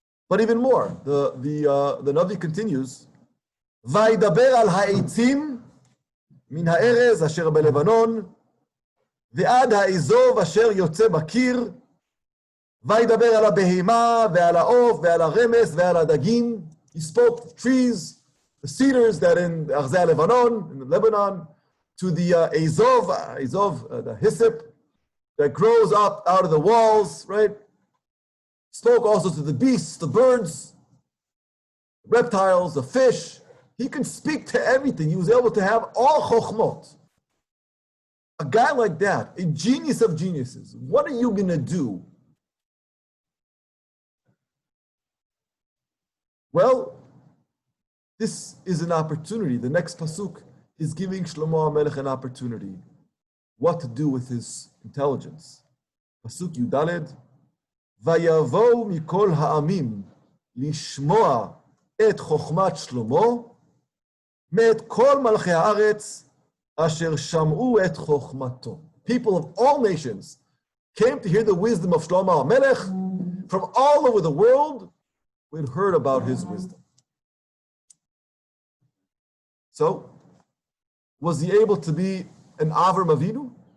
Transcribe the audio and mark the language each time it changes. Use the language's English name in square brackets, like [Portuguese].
[English] But even more, the Navi continues, [Hebrew] וידבר על העצים מן הארז אשר בלבנון, ועד האזוב אשר יוצא בקיר, וידבר על הבהמה ועל העוף ועל הרמס ועל הדגים. [English] He spoke to trees, the cedars that in Arzeh Lebanon, in Lebanon, to the azov, the hyssop that grows up out of the walls, right? Spoke also to the beasts, the birds, reptiles, the fish. He can speak to everything. He was able to have all chokhmot. A guy like that, a genius of geniuses, what are you going to do? Well, this is an opportunity. The next pasuk is giving Shlomo HaMelech an opportunity. What to do with his intelligence. [Hebrew] Pasuk Yudaled, ויבואו מכל העמים לשמוע את חוכמת שלמה, מאת כל מלכי הארץ אשר שמעו את חוכמתו. [English] People of all nations came to hear the wisdom of Shlomo HaMelech from all over the world. We'd heard about his wisdom. So, was he able to be an Avram Avinu?